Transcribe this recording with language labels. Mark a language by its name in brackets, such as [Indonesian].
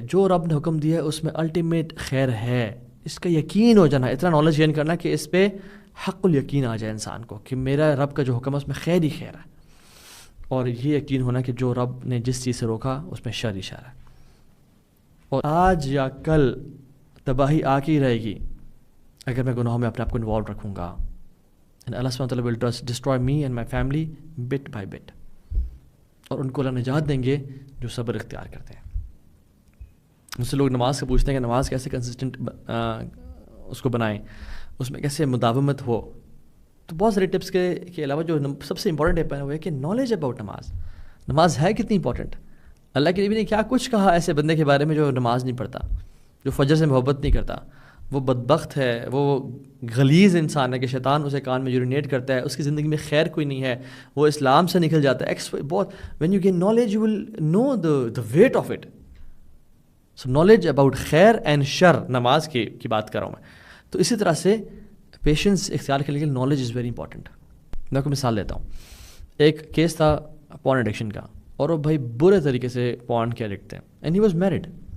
[Urdu] جو رب نے حکم دیا ہے اس میں الٹیمیٹ خیر ہے. اس کا یقین ہو جانا, اتنا نالج گین کرنا کہ اس پہ حق الیقین آ جائے انسان کو کہ میرا رب کا جو حکم ہے اس میں خیر ہی خیر ہے. اور یہ یقین ہونا کہ جو رب نے جس چیز سے روکا اس میں شر ہی شر ہے. اور آج یا کل تباہی آ کے ہی رہے گی اگر میں گناہوں میں اپنے آپ کو انوالو رکھوں گا. [English] And Allah subhanahu wa ta'ala will destroy me and my family bit by bit. [Urdu] اور ان کو اللہ نجات دیں گے جو صبر اختیار کرتے ہیں. مجھ سے لوگ نماز کا پوچھتے ہیں کہ نماز کیسے کنسسٹنٹ اس کو بنائیں, اس میں کیسے مداومت ہو. تو بہت سارے ٹپس کے علاوہ جو سب سے امپورٹنٹ ٹپ ہے وہ ہے کہ [English] knowledge about [Urdu] نماز ہے کتنی امپورٹنٹ. اللہ کے نبی نے کیا کچھ کہا ایسے بندے کے بارے میں جو نماز نہیں پڑھتا, جو فجر سے محبت نہیں کرتا. وہ بدبخت ہے, وہ غلیظ انسان ہے کہ شیطان اسے کان میں یورینیٹ کرتا ہے, اس کی زندگی میں خیر کوئی نہیں ہے, وہ اسلام سے نکل جاتا ہے. [English] بہت when you gain knowledge you will know the weight of it. So knowledge about [Urdu] خیر اینڈ شر نماز کی بات کر رہا ہوں میں. تو اسی طرح سے پیشنس اختیار کرنے کے لیے [English] Knowledge is very important. [Urdu] میں آپ کو مثال دیتا ہوں. ایک کیس تھا پورن ایڈکشن کا, اور وہ بھائی برے طریقے سے پورن کے ایڈکٹ تھے [English] And he was married.